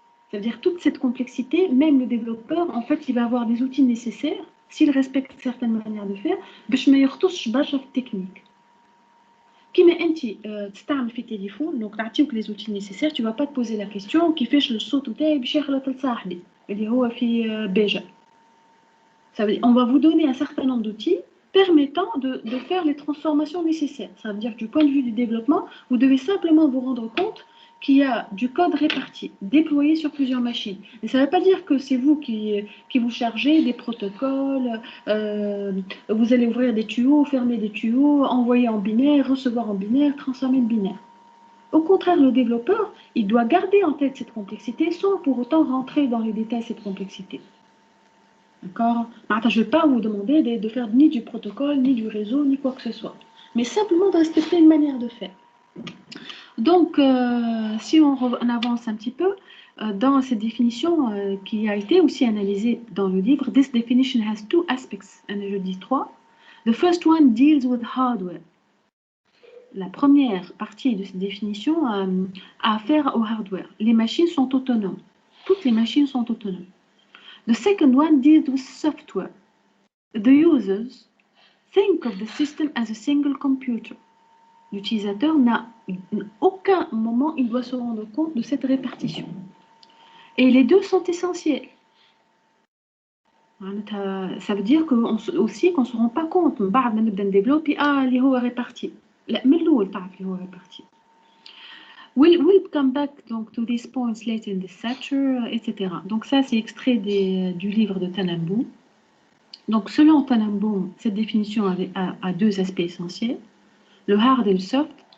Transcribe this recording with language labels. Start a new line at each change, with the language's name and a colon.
French: C'est-à-dire toute cette complexité, même le développeur, en fait, il va avoir des outils nécessaires, s'il respecte certaines manières de faire,
Arabic: باش ما يخطوش برشا في التكنيك. كيما انت تستعمل في التليفون دونك نعطيوك لي زوتي نيسيسير
French: tu vas pas te poser la question
Arabic: كيفاش الصوت تاعي باش يخلط لصاحبي اللي هو في بيجا.
French: On va vous donner un certain nombre d'outils permettant de faire les transformations nécessaires. Ça veut dire que du point de vue du développement, vous devez simplement vous rendre compte qu'il y a du code réparti, déployé sur plusieurs machines. Et ça ne veut pas dire que c'est vous qui vous chargez des protocoles, vous allez ouvrir des tuyaux, fermer des tuyaux, envoyer en binaire, recevoir en binaire, transformer en binaire. Au contraire, le développeur, il doit garder en tête cette complexité sans pour autant rentrer dans les détails de cette complexité. D'accord? Je ne vais pas vous demander de faire ni du protocole, ni du réseau, ni quoi que ce soit. Mais simplement de respecter une manière de faire. Donc, si on avance un petit peu, dans cette définition qui a été aussi analysée dans le livre,
English: this definition has two aspects,
French: je dis trois.
English: The first one deals with hardware.
French: La première partie de cette définition a affaire au hardware. Les machines sont autonomes. Toutes les machines sont autonomes.
English: The second one deals with software. The users think of the system as a single computer.
French: L'utilisateur n'a aucun moment il doit se rendre compte de cette répartition. Et les deux sont essentiels. Ça veut dire aussi qu'on ne se rend pas compte.
Arabic: بعد ما نبدا نديفلوبي اللي هو réparti. لا من الأول تعرف اللي هو réparti.
English: We'll come back donc, to these points later in this lecture, etc.
French: Donc ça, c'est extrait du livre de Tanenbaum. Donc selon Tanenbaum, cette définition a deux aspects essentiels, le hard et le soft.